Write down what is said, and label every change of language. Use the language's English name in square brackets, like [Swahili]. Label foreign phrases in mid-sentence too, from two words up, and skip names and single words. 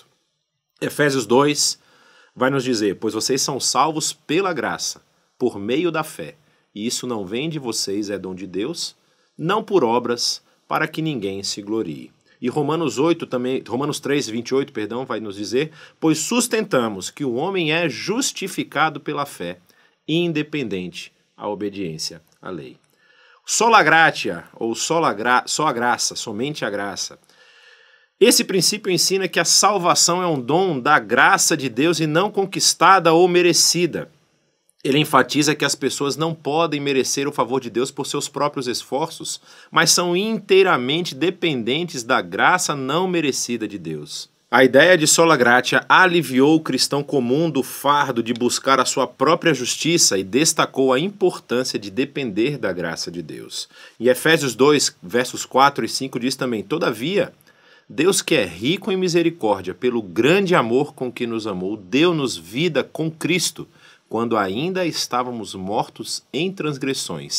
[Portuguese] Efésios 2 vai nos dizer: pois vocês são salvos pela graça, por meio da fé, e isso não vem de vocês, é dom de Deus, não por obras, para que ninguém se glorie. E Romanos 3, 28, vai nos dizer: pois sustentamos que o homem é justificado pela fé, independente a obediência à lei. [Latin] Sola gratia, [Portuguese] ou só a graça, somente a graça. Esse princípio ensina que a salvação é um dom da graça de Deus e não conquistada ou merecida. Ele enfatiza que as pessoas não podem merecer o favor de Deus por seus próprios esforços, mas são inteiramente dependentes da graça não merecida de Deus. A ideia de [Latin] sola gratia [Portuguese] aliviou o cristão comum do fardo de buscar a sua própria justiça e destacou a importância de depender da graça de Deus. Em Efésios 2, versos 4 e 5 diz também: todavia, Deus, que é rico em misericórdia, pelo grande amor com que nos amou, deu-nos vida com Cristo, quando ainda estávamos mortos em transgressões.